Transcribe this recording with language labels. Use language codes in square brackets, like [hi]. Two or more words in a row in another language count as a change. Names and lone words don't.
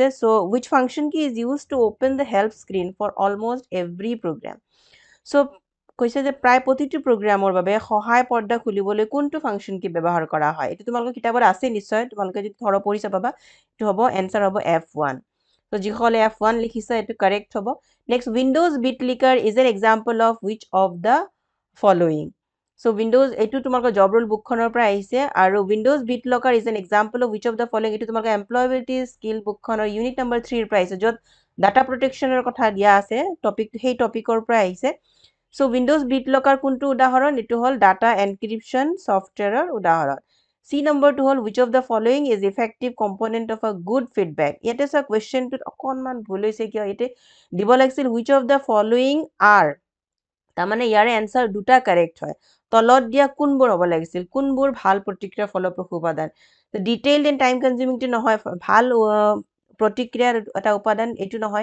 [en] So which function key is use to open the help screen for almost every program. [as] চ' কৈছে যে প্ৰায় প্ৰতিটো প্ৰগ্ৰামৰ বাবে সহায় পৰ্দা খুলিবলৈ কোনটো ফাংচন কি ব্যৱহাৰ কৰা হয়। এইটো তোমালোকৰ কিতাপত আছে নিশ্চয়, তোমালোকে যদি থৰ পঢ়িছা পাবা। এইটো হ'ব এনচাৰ হ'ব F1। চ' যিসকলে F1 লিখিছে এইটো কাৰেক্ট হ'ব। [en] Next, Windows bit licker is an example of which of the following. [as] চ' উইণ্ডোজ এইটো তোমালোকৰ [en] job role [as] বুকখনৰ পৰা আহিছে, আৰু [en] Windows BitLocker is an example of which of the following [as] এইটো তোমালোকৰ [en] employability skill [as] বুকখনৰ [en] unit number [as] 3 পৰা আহিছে, য'ত [en] data protection [as] কথা দিয়া আছে সেই টপিকৰ পৰা আহিছে। চ' উইণ্ডোজ বিট লকাৰ কোনটো উদাহৰণ? এইটো হ'ল [en] data encryption software [as] উদাহৰণ। চি নম্বৰটো হ'ল [en] which of the following is effective component of a good feedback. [as] ইয়াতে চোৱা কুৱেশ্যনটোত অকণমান ভুল হৈছে কিয়, ইয়াতে দিব লাগিছিল [en] which of the following are, [as] তাৰমানে ইয়াৰে এনচাৰ দুটা কাৰেক্ট হয়। তলত দিয়া কোনবোৰ হ'ব লাগিছিল, কোনবোৰ ভাল প্ৰতিক্ৰিয়া ফলপ্ৰসূ উপাদান। [en] detailed and time consuming [as] নহয়, ভাল প্ৰতিক্ৰিয়াৰ এটা উপাদান এইটো নহয়।